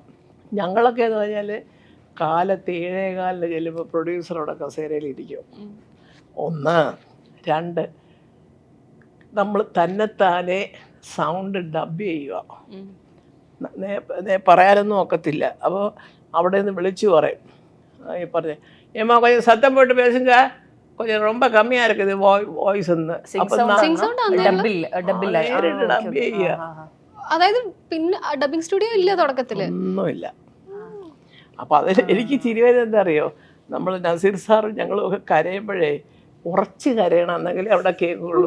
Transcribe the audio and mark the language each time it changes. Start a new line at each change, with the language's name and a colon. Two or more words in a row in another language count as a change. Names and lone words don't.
Malayalam: ഞങ്ങളൊക്കെ എന്ന് പറഞ്ഞാൽ കാലത്ത് 7:15 ചെല്ലുമ്പോൾ പ്രൊഡ്യൂസറോടെ കസേരയിലിരിക്കും. 1, 2 നമ്മൾ തന്നെത്താനെ
English: sound dub
Malayalam: ചെയ്യുക. പറയാനൊന്നും ഒക്കത്തില്ല. അപ്പോൾ അവിടെ നിന്ന് വിളിച്ചു പറയും, ഈ പറഞ്ഞേ
Tamil: ஏமா கொஞ்சம் சத்தம் போட்டு பேசுங்க, கொஞ்சம் ரொம்ப கம்மியா இருக்குது வாய்ஸ்
Malayalam: എന്ന്. അതായത് പിന്നെ
English: dubbing studio
Malayalam: ഇല്ല തുടക്കത്തില്, ഒന്നുമില്ല. അപ്പൊ അതിൽ എനിക്ക് ചിരി വരുന്നത് എന്താ അറിയോ, നമ്മൾ നസീർ സാറും ഞങ്ങളും ഒക്കെ കരയുമ്പോഴേ ഉറച്ച് കരയണം, എന്നെങ്കിൽ അവിടെ കേൾക്കുള്ളൂ.